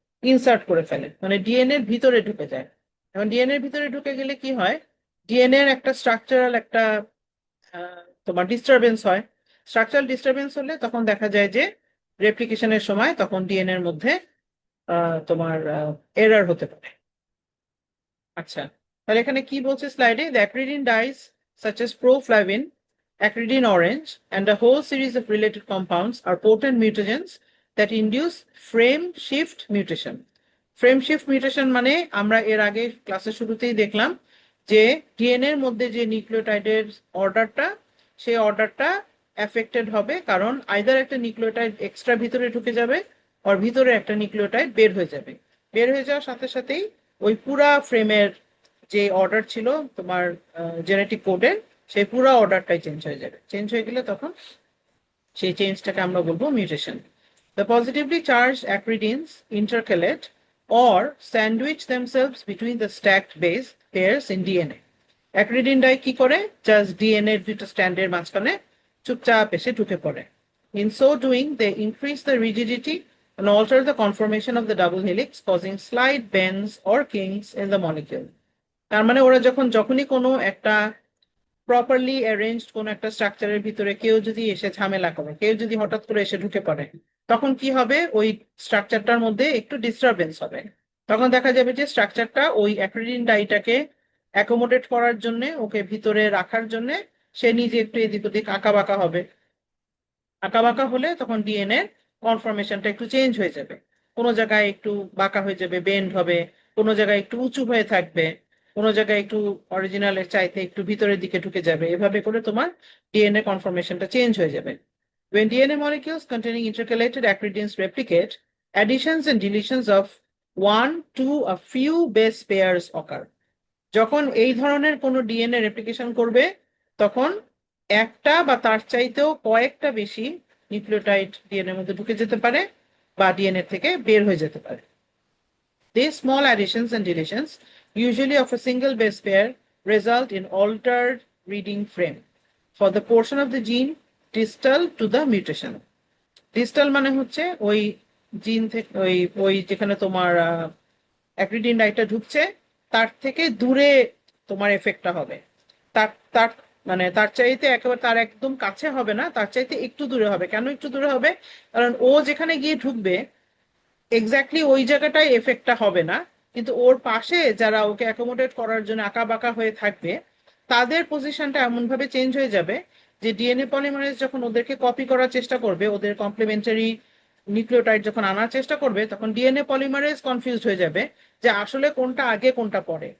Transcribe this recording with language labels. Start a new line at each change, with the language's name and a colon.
Bangla: Insert করে ফেলে, মানে ডিএনএ এর ভিতরে ঢুকে যায়। এখন ডিএনএ এর ভিতরে ঢুকে গেলে কি হয়, ডিএনএ এর একটা স্ট্রাকচারাল একটা তোমার ডিস্টারবেন্স হয়। স্ট্রাকচারাল ডিস্টারবেন্স হলে তখন দেখা যায় যে রেপ্লিকেশনের সময় তখন ডিএনএ এর মধ্যে তোমার এরর হতে পারে। আচ্ছা, তাহলে এখানে কি বলছে স্লাইডে,
English: The acridine dyes such as proflavin, acridin orange, and a whole series of related compounds are potent mutagens that induce frame shift mutation.
Bangla: Frame shift mutation মানে আমরা এর আগে ক্লাসের শুরুতেই দেখলাম যে ডিএনএ এর মধ্যে যে নিউক্লিওটাইডের অর্ডারটা, সেই অর্ডারটা এফেক্টেড হবে, কারণ আইদার একটা নিউক্লিওটাইড এক্সট্রা ভিতরে ঢুকে যাবে আর ভিতরে একটা নিউক্লিওটাইড বের হয়ে যাবে। বের হয়ে যাওয়ার সাথে সাথেই ওই পুরা ফ্রেমের যে অর্ডার ছিল তোমার জেনেটিক কোডের, সেই পুরো অর্ডারটাই চেঞ্জ হয়ে যাবে। চেঞ্জ হয়ে গেলে তখন সেই চেঞ্জটাকে আমরা বলবো mutation.
English: The positively charged acridins intercalate or sandwich themselves between the stacked base pairs in DNA.
Bangla: অ্যাক্রিডিন die কি করে, জাস্ট ডিএনএ এর দুটো স্ট্যান্ডের মাঝখানে চুপচাপ এসে ঢুকে পড়ে।
English: In so doing, they increase the rigidity and alter the conformation of the double helix, causing slight bends or kinks in the molecule.
Bangla: তার মানে ওরা যখনই কোনো একটা প্রপারলি অ্যারেঞ্জড কোন একটা স্ট্রাকচারের ভিতরে কেউ যদি এসে ঝামেলা করে, কেউ যদি হঠাৎ করে এসে ঢুকে পড়ে, তখন কি হবে, ওই স্ট্রাকচারটার মধ্যে একটু ডিস্টারবেন্স হবে। তখন দেখা যাবে যে স্ট্রাকচারটা ওই অ্যাক্রিডিন ডাইটাকে অ্যাকোমোডেট করার জন্য, ওকে ভিতরে রাখার জন্য সে নিজে একটু এদিক ওদিক আঁকা বাঁকা হবে। আঁকা বাঁকা হলে তখন ডিএনএ কনফরমেশনটা একটু চেঞ্জ হয়ে যাবে, কোনো জায়গায় একটু বাঁকা হয়ে যাবে, বেন্ড হবে, কোনো জায়গায় একটু উঁচু হয়ে থাকবে, কোনো জায়গায় একটু অরিজিনালের চাইতে একটু ভিতরের দিকে ঢুকে যাবে। এভাবে করে তোমার ডিএনএ কনফরমেশনটা চেঞ্জ হয়ে যাবে।
English: When DNA molecules containing intercalated acridins replicate, additions and deletions of one to a few base pairs occur.
Bangla: যখন এই ধরনের কোনো ডিএনএ রেপ্লিকেশন করবে, তখন একটা বা তার চাইতেও কয়েকটা বেশি নিউক্লিওটাইড ডিএনএ মধ্যে ঢুকে যেতে পারে বা ডিএনএ থেকে বের হয়ে যেতে পারে।
English: These small additions and deletions, usually of a single base pair, result in altered reading frame for the portion of the gene distal to the mutation.
Bangla: Distal মানে হচ্ছে ওই জিন থেকে ওই ওই যেখানে তোমার অ্যাক্রিডিন ডাইটা ঢুকছে তার থেকে দূরে তোমার এফেক্টটা হবে। তার তার মানে তার চাইতে একেবারে তার একদম কাছে হবে না, তার চাইতে একটু দূরে হবে। কেন একটু দূরে হবে, কারণ ও যেখানে গিয়ে ঢুকবে এক্স্যাক্টলি ওই জায়গাটায় এফেক্টটা হবে না, কিন্তু ওর পাশে যারা ওকে অ্যাকোমোডেট করার জন্য আঁকা বাঁকা হয়ে থাকবে তাদের পজিশনটা এমন ভাবে চেঞ্জ হয়ে যাবে যে ডিএনএ পলিমারেজ যখন ওদেরকে কপি করার চেষ্টা করবে, ওদের কমপ্লিমেন্টারি নিউক্লিওটাইড যখন আনার চেষ্টা করবে, তখন ডিএনএ পলিমারেজ কনফিউজড হয়ে যাবে যে আসলে কোনটা আগে কোনটা পরে।